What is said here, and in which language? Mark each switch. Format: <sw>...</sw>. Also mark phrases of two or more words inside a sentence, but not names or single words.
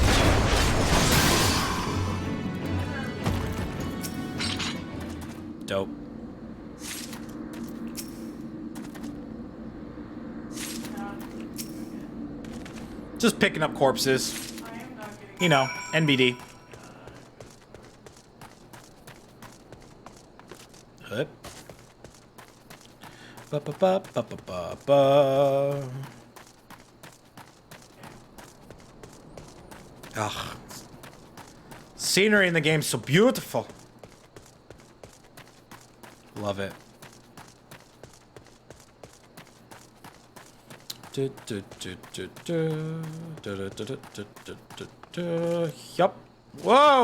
<en>Dope. Just picking up corpses. You know, NBD. Hup. Ba ba ba ba ba ba ba. Ugh. Scenery in the game's so beautiful. Love it. Yup. Whoa.</en>